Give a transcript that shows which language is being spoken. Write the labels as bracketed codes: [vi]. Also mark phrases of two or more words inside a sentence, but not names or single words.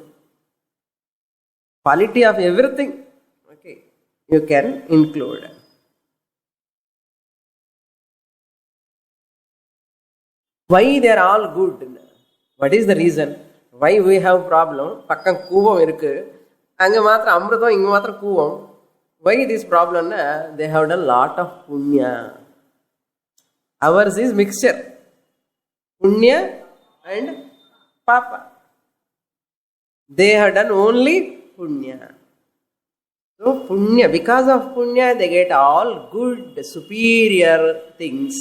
[en] Quality of everything. Okay. You can include. Why they are all good? What is the reason? Why we have problem? [ta] பக்கம் கூவம் இருக்கு. அங்க மாத்ர அமிர்தம், இங்க மாத்ர கூவம். [en] Why this problem? They have done lot of punya. Ours is mixture. Punya and papa. They have done only punya. So punya, because of punya, they get all good, superior things.